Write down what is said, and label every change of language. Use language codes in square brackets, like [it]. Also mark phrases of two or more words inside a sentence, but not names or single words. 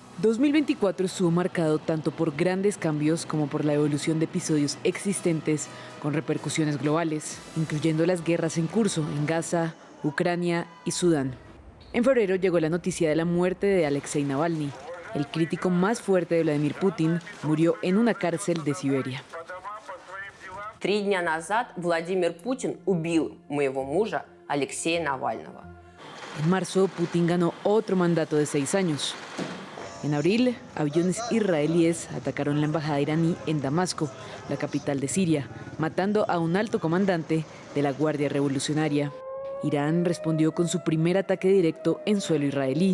[es] 2024 estuvo marcado tanto por grandes cambios como por la evolución de episodios existentes con repercusiones globales, incluyendo las guerras en curso en Gaza, Ucrania y Sudán. En febrero llegó la noticia de la muerte de Alexei Navalny. El crítico más fuerte de Vladimir Putin murió en una cárcel de Siberia. [ru] 3 дня назад Владимир Путин убил моего мужа Алексея Навального. [es] En marzo, Putin ganó otro mandato de 6 años. En abril, aviones israelíes atacaron la embajada iraní en Damasco, la capital de Siria, matando a un alto comandante de la Guardia Revolucionaria. Irán respondió con su primer ataque directo en suelo israelí.